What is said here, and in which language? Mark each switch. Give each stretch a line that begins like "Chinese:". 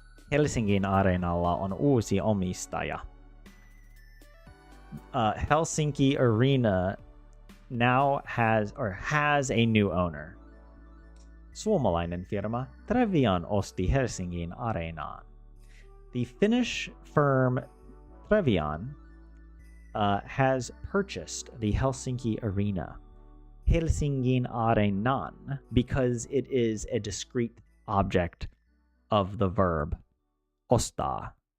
Finnish: Helsingin Areenalla on uusi omistaja.
English: Helsinki Arena now has a new owner.
Finnish: Suomalainen firma Trevian osti Helsingin Areenaan.
English: The Finnish firm Trevian has purchased the Helsinki Arena, Helsingin Areenaan, because it is a discrete object of the verb ostaa.